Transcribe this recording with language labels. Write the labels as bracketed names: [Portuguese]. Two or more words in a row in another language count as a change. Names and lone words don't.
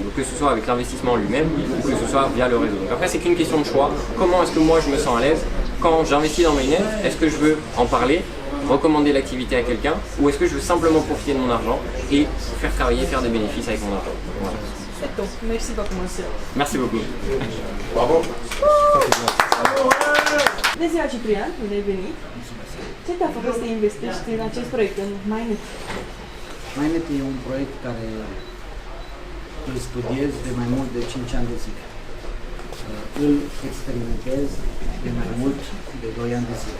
[French] Donc que ce soit avec l'investissement lui-même ou que ce soit via le réseau. Donc après, c'est qu'une question de choix. Comment est-ce que moi, je me sens à l'aise quand j'investis dans Mainnet? Est-ce que je veux en parler, recommander l'activité à quelqu'un, ou est-ce que je veux simplement profiter de mon argent et faire travailler, faire des bénéfices avec mon argent? Voilà. C'est tout. Merci beaucoup, monsieur. Merci beaucoup. Bravo. [Romanian] Bună ziua, Ciprian, bine ai venit. Ce te-a făcut să investești în acest proiect, în Mainnet? Mainnet e un proiect care îl studiez de mai mult de 5 ani de zile. Îl experimentez de mai mult de 2 ani de zile.